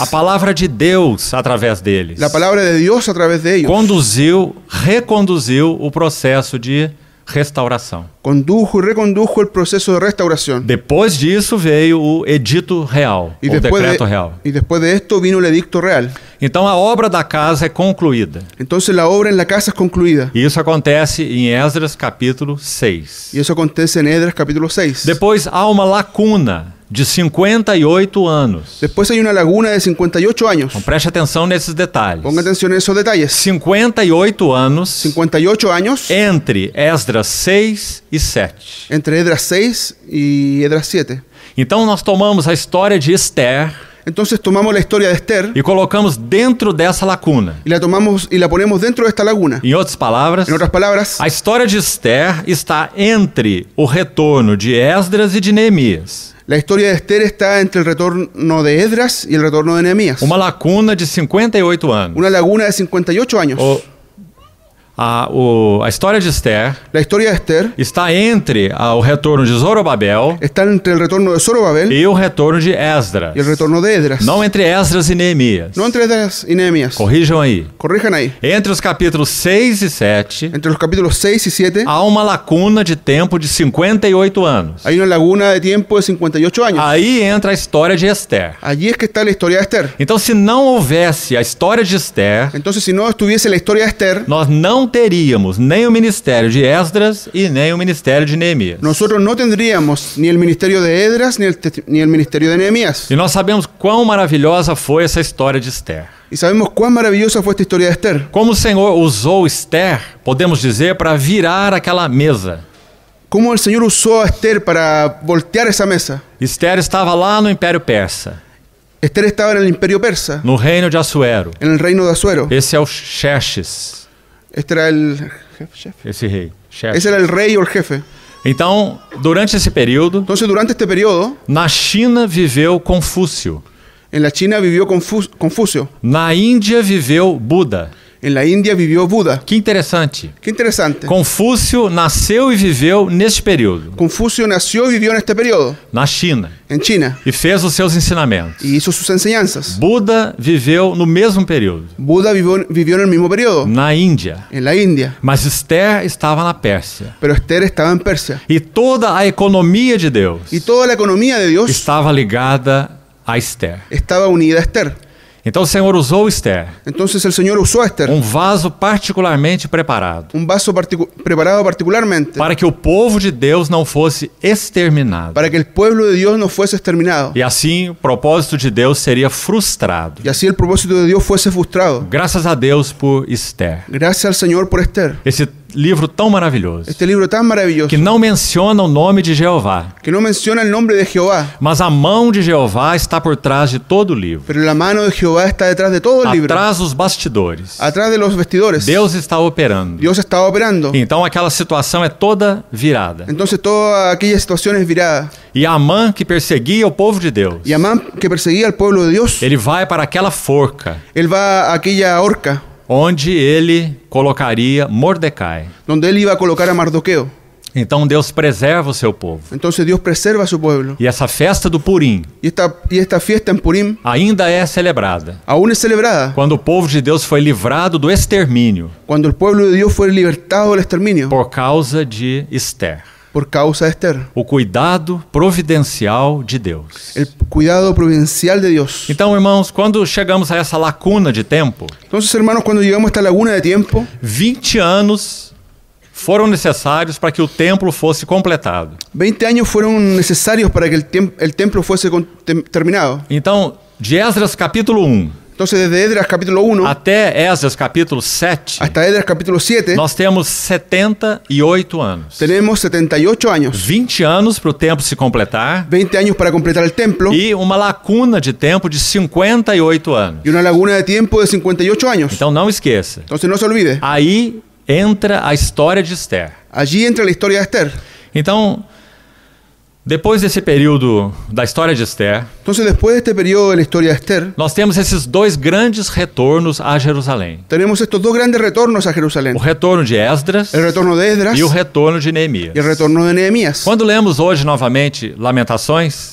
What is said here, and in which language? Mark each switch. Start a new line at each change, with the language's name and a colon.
Portuguese: a palavra de Deus através deles,
Spanish: la palabra de Dios a través de ellos.
Portuguese: reconduziu o processo de restauração.
Spanish: Condujo y recondujo el proceso de restauración.
Portuguese: Depois disso veio o edito real,
Spanish: Y o después, decreto real. y después de esto vino el edicto real.
Portuguese: Então a obra da casa é concluída.
Spanish: Entonces la obra en la casa es concluida.
Portuguese: E isso acontece em Esdras capítulo 6.
Spanish: Y eso acontece en Esdras capítulo 6.
Portuguese: Depois há uma lacuna de 58 anos.
Spanish: Después hay una laguna de 58 años.
Portuguese: Então preste atenção nesses detalhes.
Spanish: Ponga atención en esos detalles.
Portuguese: 58 anos
Spanish: 58 años
Portuguese: entre Esdras 6 e 7.
Spanish: entre Esdras 6 y Esdras 7.
Portuguese: Então nós tomamos a história de Esther
Spanish: Entonces tomamos la historia de Esther
Portuguese: e colocamos dentro dessa lacuna.
Spanish: y la tomamos y la ponemos dentro de esta laguna.
Portuguese: Em outras palavras,
Spanish: En otras palabras,
Portuguese: a história de Esther está entre o retorno de Esdras e de Neemias.
Spanish: la historia de Esther está entre el retorno de Esdras y el retorno de Nehemías.
Portuguese: Uma lacuna de 58 anos.
Spanish: Una laguna de 58 años.
Portuguese: A história de Esther
Spanish: La historia de Esther
Portuguese: está entre o retorno de Zorobabel
Spanish: está entre el retorno de Zorobabel
Portuguese: e o retorno de Esdras.
Spanish: y el retorno de Esdras.
Portuguese: Não entre Esdras e Neemias.
Spanish: No entre Esdras y Nehemías.
Portuguese: Corrijam aí.
Spanish: Corrijan ahí.
Portuguese: Entre os capítulos 6 e 7,
Spanish: Entre los capítulos 6 y 7
Portuguese: há uma lacuna de tempo de 58 anos.
Spanish: hay una laguna de tiempo de 58 años.
Portuguese: Aí entra a história de Esther.
Spanish: Allí es que está la historia de Esther.
Portuguese: Então, se não houvesse a história de Esther,
Spanish: Entonces, si no estuviese la historia de Esther,
Portuguese: nós não teríamos nem o ministério de Esdras e nem o ministério de Neemias.
Spanish: nosotros no tendríamos ni el ministerio de Esdras ni el ministerio de Nehemías.
Portuguese: E nós sabemos quão maravilhosa foi essa história de Esther.
Spanish: Y sabemos cuán maravillosa fue esta historia de Esther.
Portuguese: Como o Senhor usou Esther, podemos dizer, para virar aquela mesa.
Spanish: Cómo el Señor usó a Esther para voltear esa mesa.
Portuguese: Esther estava lá no Império Persa,
Spanish: Esther estaba en el imperio persa,
Portuguese: no reino de Assuero.
Spanish: en el reino de Asuero.
Portuguese: Esse é o Xerxes,
Spanish: Este era el jefe.
Portuguese: esse rei. Xerxes.
Spanish: Ese era el rey o el jefe.
Portuguese: Então, durante esse período,
Spanish: Entonces, durante este periodo,
Portuguese: na China viveu Confúcio,
Spanish: en la China vivió Confucio,
Portuguese: na Índia viveu Buda.
Spanish: en la India vivió Buda.
Portuguese: Que interessante.
Spanish: Qué interesante.
Portuguese: Confúcio nasceu e viveu neste período,
Spanish: Confucio nació y vivió en este periodo,
Portuguese: na China,
Spanish: en China,
Portuguese: e fez os seus ensinamentos.
Spanish: y hizo sus enseñanzas.
Portuguese: Buda viveu no mesmo período,
Spanish: Buda vivió en el mismo periodo,
Portuguese: na Índia.
Spanish: en la India,
Portuguese: Mas Esther estava na Pérsia.
Spanish: pero Esther estaba en Persia.
Portuguese: E toda a economia de Deus
Spanish: Y toda la economía de Dios
Portuguese: estava ligada a Esther.
Spanish: estaba unida a Esther.
Portuguese: Então o Senhor usou Esther,
Spanish: Entonces el Señor usó a Esther,
Portuguese: vaso particularmente preparado,
Spanish: un vaso preparado particularmente
Portuguese: para que o povo de Deus não fosse exterminado.
Spanish: para que el pueblo de Dios no fuese exterminado.
Portuguese: E assim o propósito de Deus seria frustrado.
Spanish: Y así el propósito de Dios fuese frustrado.
Portuguese: Graças a Deus por Esther.
Spanish: Gracias al Señor por Esther.
Portuguese: Esse livro tão maravilhoso,
Spanish: Este libro tan maravilloso
Portuguese: que não menciona o nome de Jeová,
Spanish: que no menciona el nombre de Jehová,
Portuguese: mas a mão de Jeová está por trás de todo o livro.
Spanish: pero la mano de Jehová está detrás de todo el libro,
Portuguese: Atrás dos bastidores,
Spanish: atrás de los vestidores.
Portuguese: Deus está operando.
Spanish: Dios estaba operando.
Portuguese: Então aquela situação é toda virada.
Spanish: Entonces toda aquella situación es virada.
Portuguese: E Amã, que perseguia o povo de Deus,
Spanish: Y Amán, que perseguía al pueblo de Dios,
Portuguese: ele vai para aquela forca,
Spanish: él va a aquella horca
Portuguese: onde ele colocaria Mordecai.
Spanish: donde él iba a colocar a Mardoqueo.
Portuguese: Então Deus preserva o seu povo.
Spanish: Entonces Dios preserva a su pueblo.
Portuguese: E essa festa do Purim
Spanish: Y esta fiesta en Purim
Portuguese: ainda é celebrada
Spanish: aún es celebrada
Portuguese: quando o povo de Deus foi livrado do extermínio
Spanish: cuando el pueblo de Dios fue libertado del exterminio
Portuguese: por causa de Esther.
Spanish: por causa de Esther.
Portuguese: O cuidado providencial de Deus.
Spanish: El cuidado providencial de Dios.
Portuguese: Então, irmãos, quando chegamos a essa lacuna de tempo,
Spanish: Entonces, hermanos, cuando llegamos a esta laguna de tiempo,
Portuguese: 20 anos foram necessários para que o templo fosse completado.
Spanish: 20 años fueron necesarios para que el templo fuese terminado.
Portuguese: Então, de Esdras capítulo 1
Spanish: Entonces, desde Esdras capítulo 1
Portuguese: até Esdras capítulo 7,
Spanish: hasta Esdras capítulo 7,
Portuguese: nós temos 78 anos.
Spanish: tenemos 78 años.
Portuguese: 20 anos para o templo se completar
Spanish: 20 años para completar el templo
Portuguese: e uma lacuna de tempo de 58 anos.
Spanish: y una laguna de tiempo de 58 años.
Portuguese: Então, não esqueça.
Spanish: Entonces, no se olvide.
Portuguese: Aí entra a história de Esther.
Spanish: Allí entra la historia de Esther.
Portuguese: Então, depois desse período da história de Esther,
Spanish: Entonces, después de este periodo de la historia de Esther,
Portuguese: nós temos esses dois grandes retornos a Jerusalém.
Spanish: tenemos estos dos grandes retornos a Jerusalén.
Portuguese: O retorno de Esdras
Spanish: El retorno de Esdras
Portuguese: e o retorno de Neemias.
Spanish: y el retorno de Nehemías.
Portuguese: Quando lemos hoje novamente Lamentações